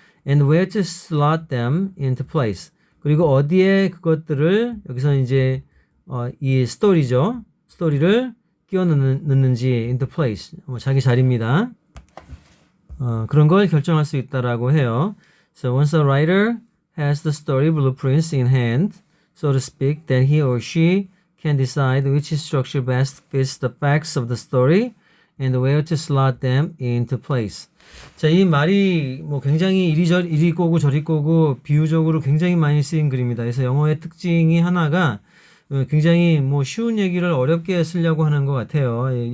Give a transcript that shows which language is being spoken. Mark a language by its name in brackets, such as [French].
[English] And where to slot them into place. [Korean] 그리고 어디에 그것들을 여기서 이제 이 스토리를 끼워 넣는지 [English] into place [Korean] 자기 자리입니다. 그런 걸 결정할 수 있다라고 해요. [English] So once a writer has the story blueprints in hand, so to speak, then he or she can decide which structure best fits the facts of the story and where to slot them into place. [Korean] 자, 이 말이 굉장히 이리 꼬고 저리 꼬고 비유적으로 굉장히 많이 쓰인 글입니다. 그래서 영어의 특징이 하나가 굉장히 쉬운 얘기를 어렵게 쓰려고 하는 것 같아요.